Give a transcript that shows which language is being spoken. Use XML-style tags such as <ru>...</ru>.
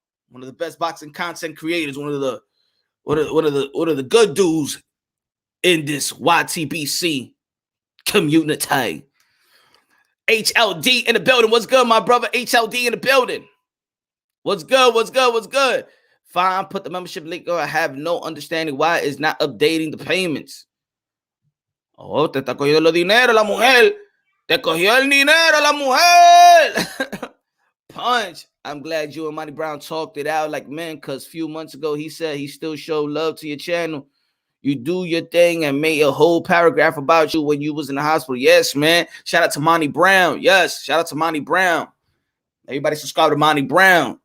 <en>One of the best boxing content creators. One of the good dudes in this YTBC community. HLD in the building. What's good, my brother? HLD in the building. What's good? What's good? What's good? Fine. Put the membership link. I have no understanding why it's not updating the payments.</en> <es>Oh, te está cogiendo el dinero la mujer. Te cogió el dinero la mujer.</es> <en>Punch. I'm glad you and Monty Brown talked it out like men, because a few months ago he said he still showed love to your channel. You do your thing and made a whole paragraph about you when you was in the hospital. Yes, man. Shout out to Monty Brown. Yes, shout out to Monty Brown. Everybody subscribe to Monty Brown.</en>